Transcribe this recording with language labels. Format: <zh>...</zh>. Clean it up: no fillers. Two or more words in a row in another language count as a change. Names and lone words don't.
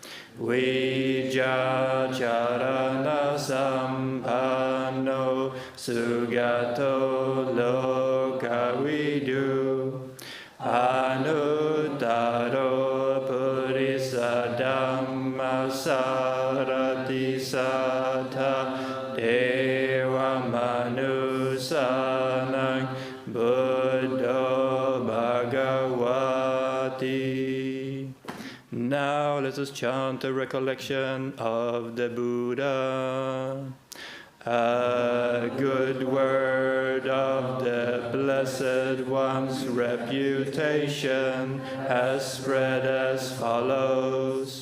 <pi>vijacharana sampanno sugato lokavidu anuttaro purisa dhamma sarati sattha deva manusanang buddho bhagavati.</pi> <en>Now let us chant a recollection of the Buddha. A good word of the Blessed One's reputation has spread as follows.</en>